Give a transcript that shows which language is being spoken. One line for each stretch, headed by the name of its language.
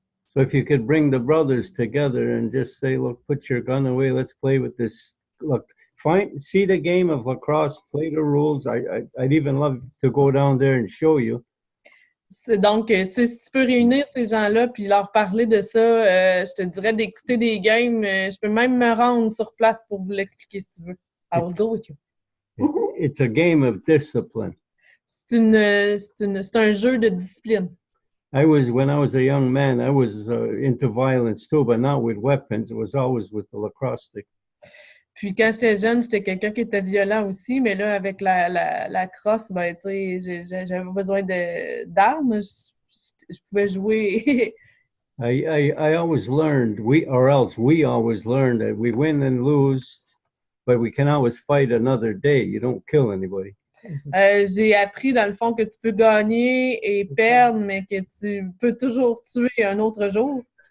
English: So if you could bring the brothers together and just say, look, put your gun away, let's play with this. Look, see the game of lacrosse, play the rules. I'd even love to go down there and show you.
French: Donc, tu sais, si tu peux réunir ces gens-là puis leur parler de ça, je te dirais d'écouter des games. Je peux même me rendre sur place pour vous l'expliquer si tu veux.
English: I will go with you. It's a game of discipline.
French: C'est un jeu de discipline.
English: When I was a young man, I was into violence too, but not with weapons. It was always with the lacrosse stick.
French: Puis quand j'étais jeune, j'étais quelqu'un qui était violent aussi, mais là, avec la crosse, ben, tu sais, j'avais besoin d'armes. Je pouvais jouer.
English: I always learned, we always learned that we win and lose, but we can always fight another day. You don't kill anybody.
French: J'ai appris, dans le fond, que tu peux gagner et perdre, mais que tu peux toujours tuer un autre jour.